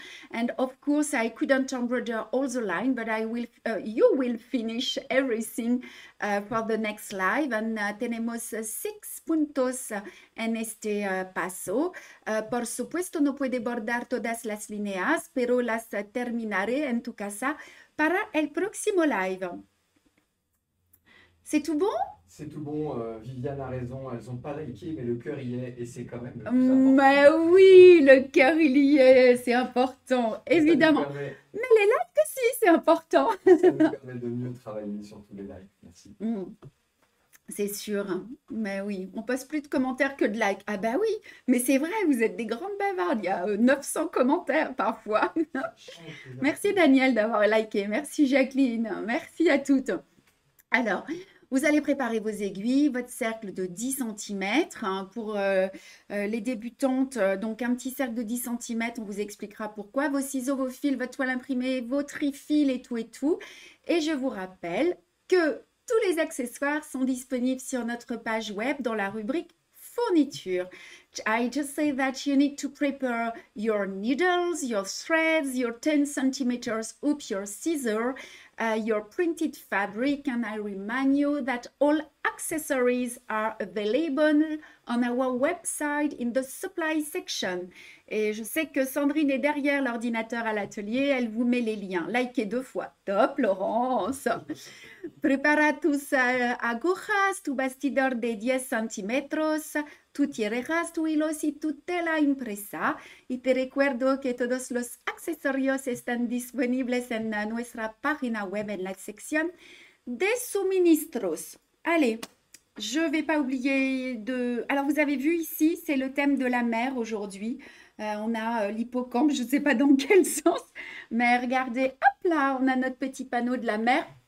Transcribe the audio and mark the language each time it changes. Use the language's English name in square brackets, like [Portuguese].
[English] And of course, I couldn't embroider all the line, but you will finish everything for the next live. And [Spanish] tenemos 6 puntos en este paso. Por supuesto, no puede bordar todas las líneas, pero las terminaré en tu casa para el próximo live. [French] C'est tout bon? C'est tout bon, Viviane a raison, elles n'ont pas liké, mais le cœur y est, et c'est quand même le plus Mais important. oui, le cœur il y est, c'est important, Et évidemment. Mais les likes aussi, c'est important. ça nous permet de mieux travailler sur tous les lives. Merci. C'est sûr, hein. Mais oui, on poste plus de commentaires que de likes. Ah bah oui, mais c'est vrai, vous êtes des grandes bavardes. Il y a 900 commentaires parfois. Merci Daniel d'avoir liké. Merci Jacqueline. Merci à toutes. Alors, vous allez préparer vos aiguilles, votre cercle de 10 cm pour les débutantes. Donc, un petit cercle de 10 cm, on vous expliquera pourquoi. Vos ciseaux, vos fils, votre toile imprimée, vos trifils et tout et tout. Et je vous rappelle que tous les accessoires sont disponibles sur notre page web dans la rubrique fourniture. [English] I just say that you need to prepare your needles, your threads, your 10 centimeters hoop, your scissors, your printed fabric, and I remind you that all accessories are available on our website in the supply section. [French] Et je sais que Sandrine est derrière l'ordinateur à l'atelier, elle vous met les liens. Likez 2 fois. Top, Laurence. [Spanish] Prepara tus agujas, tu bastidor de 10 centímetros, tu tijeras, tu hilos y tu tela impresa. Y te recuerdo que todos los accesorios están disponibles en nuestra página web en la sección de suministros. [French] Allez, je ne vais pas oublier de... Alors, vous avez vu ici, c'est le thème de la mer aujourd'hui. On a l'hippocampe, je ne sais pas dans quel sens, mais regardez, hop là, on a notre petit panneau de la mer.